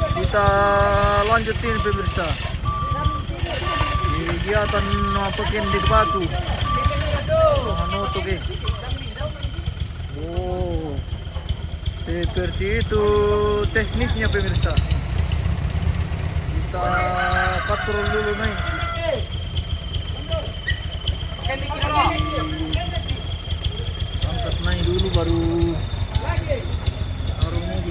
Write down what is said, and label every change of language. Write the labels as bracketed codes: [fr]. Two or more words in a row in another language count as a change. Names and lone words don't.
[id] kita lanjutin pemirsa kegiatan pakai di batu. Ano to guys? Oh, seperti itu tekniknya pemirsa. Kita patrol dulu nih. Angkat naik dulu baru taruh mobil.